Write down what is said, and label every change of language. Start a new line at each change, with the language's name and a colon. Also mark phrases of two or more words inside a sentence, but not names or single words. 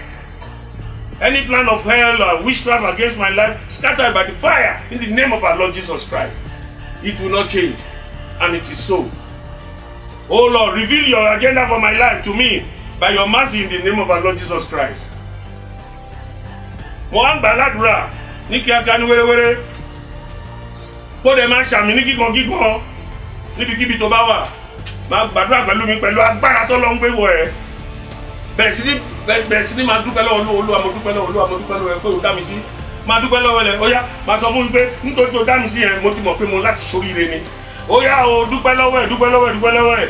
English: Any plan of hell or witchcraft against my life, scattered by the fire in the name of our Lord Jesus Christ. It will not change. And it is so. Oh Lord, reveal your agenda for my life to me by your mercy in the name of our Lord Jesus Christ. Mohan Baladura, Niki Akani Were, Kodema Shami, Niki Kongiko, Niki Kibitobawa.
Yoruba: Máa gbàdúrà pẹ̀lú mi pẹ̀lú agbára tó lọ ń gbé wọ̀ ẹ́. Bẹ̀rẹ̀ sí ní máa dúpẹ́ lọ́wọ́ Olúwa, mo dúpẹ́ lọ́wọ́ ẹ pé o dá mi sí. Máa dúpẹ́ lọ́wọ́ ẹ, ó yá, máa sọ fún mi pé nítorí tó dá mi sí yẹn, mo ti mọ̀ pé mo láti ṣoríire ni. Ó yá o, dúpẹ́ lọ́wọ́ ẹ.